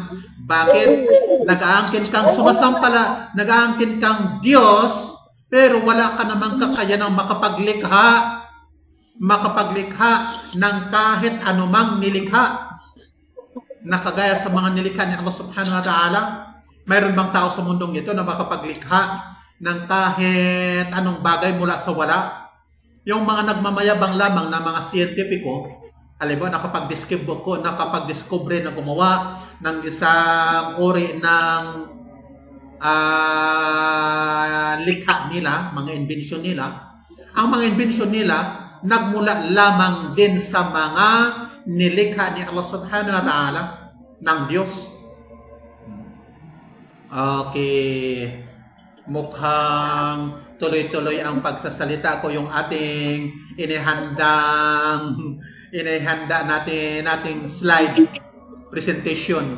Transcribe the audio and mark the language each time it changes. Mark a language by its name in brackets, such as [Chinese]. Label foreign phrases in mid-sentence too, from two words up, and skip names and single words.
[Filipino] Bakit? Nag-aangkin kang sumasampala, nag-aangkin kang Diyos, pero wala ka namang kakayanang makapaglikha ng kahit anumang nilikha. Nakagaya sa mga nilikha ni Allah [Arabic] سبحانه وتعالى, [Filipino] mayroon bang tao sa mundong ito na makapaglikha ng kahit anong bagay mula sa wala? Yung mga nagmamayabang lamang na mga siyentipiko, halimbawa nakapag-discover na gumawa ng isang uri ng likha nila, mga invention nila. Ang mga invention nila nagmula lamang din sa mga nilikha ni Allah [Arabic] سبحانه وتعالى [Filipino] ng Diyos. Okay. Mukhang tuloy-tuloy ang pagsasalita ko, yung ating inihanda nating [English] slide presentation.